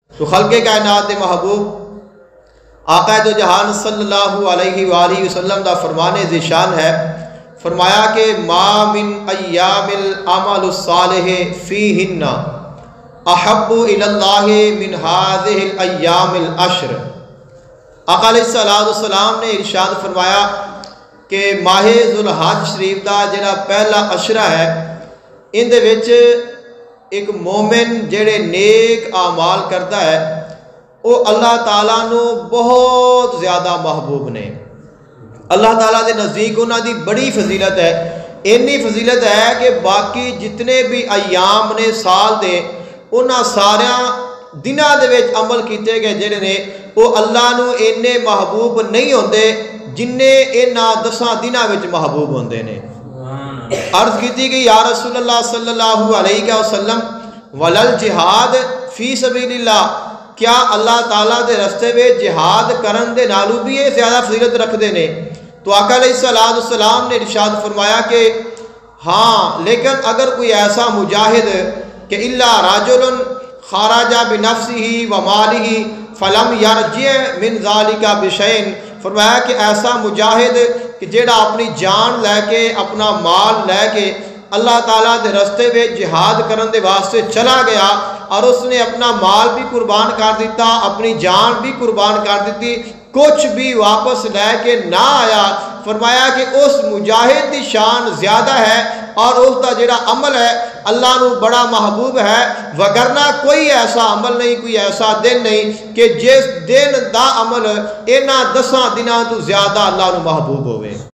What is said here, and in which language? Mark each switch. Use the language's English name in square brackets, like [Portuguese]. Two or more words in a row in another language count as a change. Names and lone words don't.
[Punjabi] تو خلق کائنات محبوب آقا دو جہان [Arabic] صلی اللہ علیہ وآلہ وسلم [Punjabi] دا فرمان ذیشان ہے، فرمایا کہ [Arabic] ما من ایام العمل الصالح فیہن احب الی اللہ من هذه الایام العشر۔ [Punjabi] آقا [Arabic] علیہ السلام [Punjabi] نے ارشاد فرمایا کہ ماہ ذوالحج شریف دا جڑا پہلا عشرہ ہے، ان دے وچ ایک مومن جڑے نیک اعمال کرتا ہے وہ اللہ تعالیٰ نو بہت زیادہ محبوب نے۔ اللہ تعالیٰ دے نزدیک انہاں دی بڑی فضیلت ہے، اینی فضیلت ہے کہ باقی جتنے بھی ایام نے سال دے انہاں ساریاں دناں دے وچ عمل کیتے گئے جڑے نے وہ اللہ نو اینے محبوب نہیں ہوندے جننے انہاں 10 دناں وچ محبوب ہوندے نے۔ عرض کیتی کہ یا رسول اللہ [Arabic] صلی اللہ علیہ وسلم ولل جہاد فی سبیل اللہ، [Punjabi] کیا اللہ تعالیٰ دے رستے میں جہاد کرن دے نالو بھی یہ زیادہ فضیلت رکھ دے نے؟ [Urdu] تو آقا [Arabic] علیہ السلام [Urdu] نے ارشاد فرمایا کہ ہاں، لیکن اگر کوئی ایسا مجاہد کہ [Arabic] الا رجل خرج بنفسہ ومالہ فلم یرجع من ذلک بشیء، [Urdu] فرمایا کہ ایسا [Punjabi] مجاہد کہ جیڑا اپنی جان لے کے اپنا مال لے کے اللہ تعالیٰ دے رستے میں جہاد کرن دے واسطے چلا گیا اور اس نے اپنا مال بھی قربان کر دیتا، اپنی جان بھی قربان کر دیتی، کچھ بھی واپس لے کے نہ آیا، فرمایا کہ اس مجاہد دی شان زیادہ ہے اور اس دا جڑا عمل ہے اللہ نو بڑا محبوب ہے، وگرنہ کوئی ایسا عمل نہیں، کوئی ایسا دن نہیں کہ جس دن دا عمل انہاں 10 دناں تو زیادہ اللہ نو محبوب ہوئے۔